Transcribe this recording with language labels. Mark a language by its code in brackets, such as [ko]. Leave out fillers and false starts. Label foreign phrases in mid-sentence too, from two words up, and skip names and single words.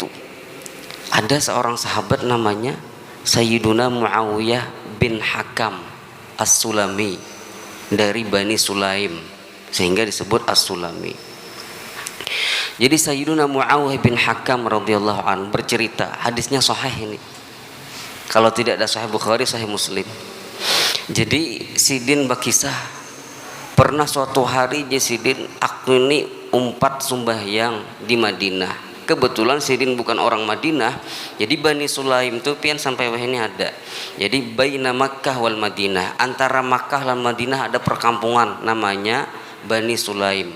[id] Ada seorang sahabat namanya Sayyiduna Muawiyah bin Hakam As-Sulami dari Bani Sulaim, sehingga disebut As-Sulami. Jadi Sayyiduna Muawiyah bin Hakam [ar] radhiyallahu anhu [id] bercerita, hadisnya sahih ini. Kalau tidak ada Sahih Bukhari, Sahih Muslim. Jadi Sidin berkisah, pernah suatu hari Sidin aku ini [bjn] umpat sembahyang [id] di Madinah. Kebetulan Sidin bukan orang Madinah, jadi Bani Sulaim itu pian sampai ini ada. Jadi [ar] baina Makkah wal Madinah, [id] antara Makkah dan Madinah ada perkampungan namanya Bani Sulaim.